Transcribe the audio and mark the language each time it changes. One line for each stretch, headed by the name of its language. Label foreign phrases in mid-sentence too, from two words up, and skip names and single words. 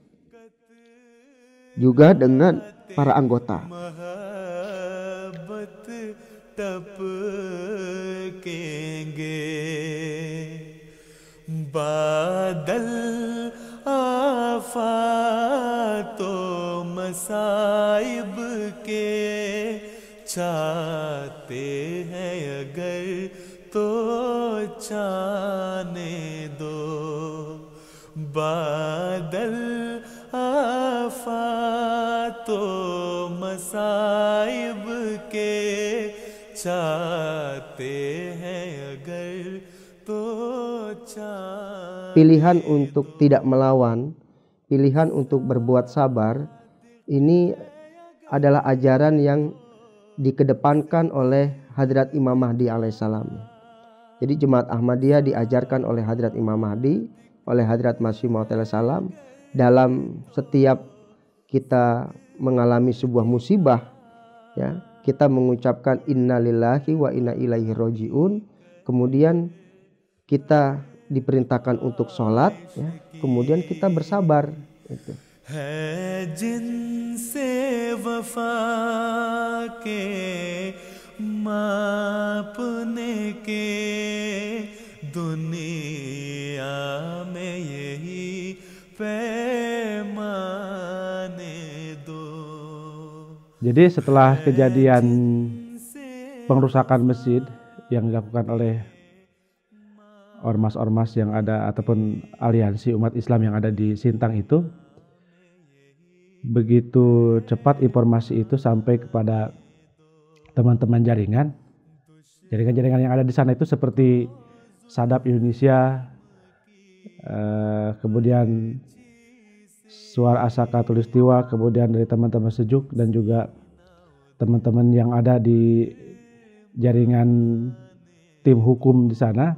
Indonesian: juga dengan para anggota.
Urdu: بادل آفاتوں مصائب کے چاہتے ہیں اگر تو جانے دو بادل آفاتوں مصائب کے چاہتے ہیں اگر تو
Indonesian: pilihan untuk tidak melawan, pilihan untuk berbuat sabar, ini adalah ajaran yang dikedepankan oleh Hadrat Imam Mahdi alaihissalam. Jadi Jemaat Ahmadiyah diajarkan oleh Hadrat Imam Mahdi, oleh Hadrat Masih Maud alaihissalam, dalam setiap kita mengalami sebuah musibah, ya, kita mengucapkan
Arabic: إنا لله وإنا إليه راجعون,
Indonesian: kemudian kita diperintahkan untuk sholat, ya, kemudian kita bersabar. Itu.
Urdu: ہے جن سے وفا کے ماپنے کے دنیا میں یہی پیمانے دو.
Indonesian: Jadi setelah kejadian pengrusakan masjid yang dilakukan oleh ormas-ormas yang ada ataupun aliansi umat Islam yang ada di Sintang itu, begitu cepat informasi itu sampai kepada teman-teman jaringan yang ada di sana itu seperti Sadap Indonesia, kemudian Suara Asaka Tulistiwa, kemudian dari teman-teman Sejuk dan juga teman-teman yang ada di jaringan tim hukum di sana.